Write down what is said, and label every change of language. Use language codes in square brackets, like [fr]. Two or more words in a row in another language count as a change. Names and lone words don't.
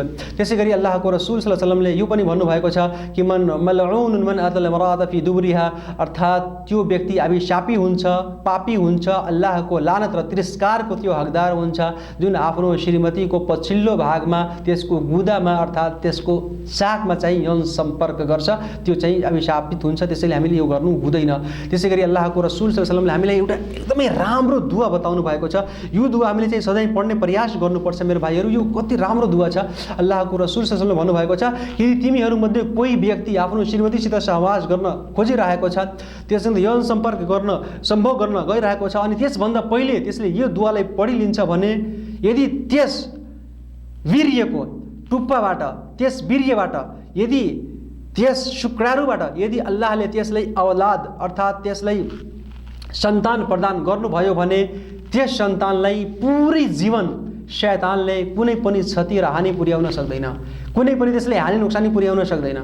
[ne] त्यसै गरी अल्लाहको रसूल [ar] صلى الله عليه وسلم [ne] यो पनि भन्नुभएको छ कि [ar] ملعون من أتى امرأته في دبرها, [ne] अर्थात् त्यो व्यक्ति अभिशापी हुन्छ, पापी हुन्छ, अल्लाहको लानत र तिरस्कारको त्यो हकदार हुन्छ जुन आफ्नो श्रीमतीको पछिल्लो भागमा त्यसको गुदामा अर्थात् त्यसको सागमा चाहिँ यौन सम्पर्क गर्छ, त्यो चाहिँ अभिशापित हुन्छ। त्यसैले हामीले यो गर्नु हुँदैन। त्यसै गरी अल्लाहको रसूल [ar] صلى الله عليه وسلم [ne] हामीलाई एउटा एकदमै राम्रो दुआ बताउनु भएको छ। यो दुआ हामीले चाहिँ सधैँ पढ्ने प्रयास गर्नुपर्छ मेरो भाइहरू। यो कति राम्रो दुआ छ। अल्लाहको रसूल [ar] صلى الله عليه وسلم [ne] भन्नुभएको छ कि तिमीहरूमध्ये कोही व्यक्ति आफ्नो श्रीमतीसित सहवास गर्न खोजिरहेको छ, त्यससँग यौन सम्पर्क गर्न सम्भोग गर्न गइरहेको छ अनि त्यसभन्दा पहिले त्यसले यो दुआलाई पढिलिन्छ भने यदि त्यस वीर्यको टुप्पाबाट, त्यस वीर्यबाट, यदि त्यस शुक्राणुबाट यदि अल्लाहले त्यसलाई औलाद अर्थात् त्यसलाई सन्तान प्रदान गर्नुभयो भने त्यस सन्तानलाई पुरै जीवन शैतानले कुनै पनि क्षति र हानि पुर्याउन सक्दैन, कुनै पनि त्यसले हानि नोक्सानी पुर्याउन सक्दैन।